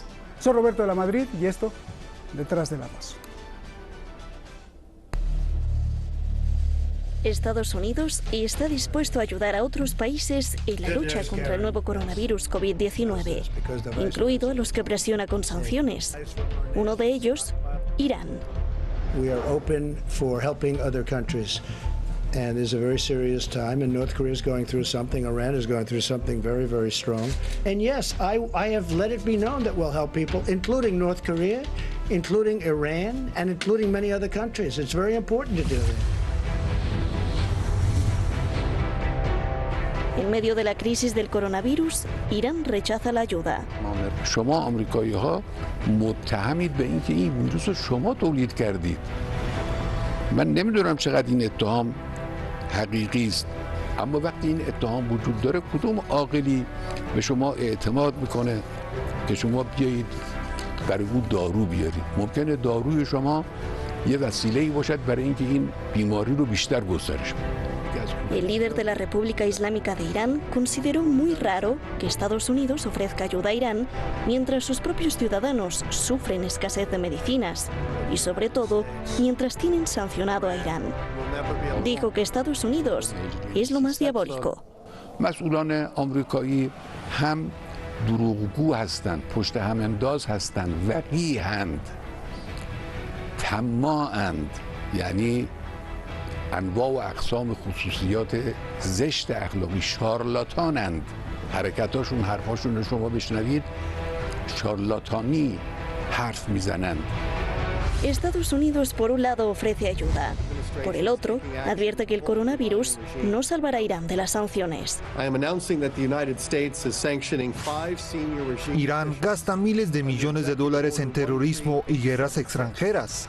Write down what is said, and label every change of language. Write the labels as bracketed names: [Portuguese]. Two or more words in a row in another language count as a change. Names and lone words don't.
[Spanish] Soy Roberto de la Madrid y esto, Detrás de la Razón. Estados Unidos está dispuesto a ayudar a otros países en la lucha contra el nuevo coronavirus COVID-19, incluido a los que presiona con sanciones. Uno de ellos, Irán. [English] We are open for helping other countries. And it's a very serious time, and North Korea is going through something, Iran is going through something very, very strong. And yes, I have let it be known that we'll help people, including North Korea, including Iran, and including many other countries. It's very important to do that. [Spanish] En medio de la crisis del coronavirus, Irán rechaza la ayuda. [Persian] شما آمریکایی‌ها متهمید به اینکه این ویروس رو شما تولید کردید. من نمیدونم چقدر این اتهام حقیقی است، اما وقتی این اتهام وجود داره کدوم عاقلی به شما اعتماد میکنه که شما بیایید برای او دارو بیارید؟ ممکنه داروی شما یه وسیله‌ای باشد برای اینکه این بیماری رو بیشتر گسترش بده. [Spanish] El líder de la República Islámica de Irán consideró muy raro que Estados Unidos ofrezca ayuda a Irán mientras sus propios ciudadanos sufren escasez de medicinas y, sobre todo, mientras tienen sancionado a Irán. Dijo que Estados Unidos es lo más diabólico. [Persian] مسئولان آمریکایی هم دروغگو هستند، پشت هم انداز هستند، وقیحند، طماعند، یعنی انواع و اقسام خصوصیات زشت اخلاقی، شارلاتانند. حرکتاشون، حرفاشون رو شما بشنوید، شارلاتانی حرف میزنند. [Spanish] Estados Unidos, por un lado, ofrece ayuda. Por el otro, advierte que el coronavirus no salvará a Irán de las sanciones. Irán gasta miles de millones de dólares en terrorismo y guerras extranjeras.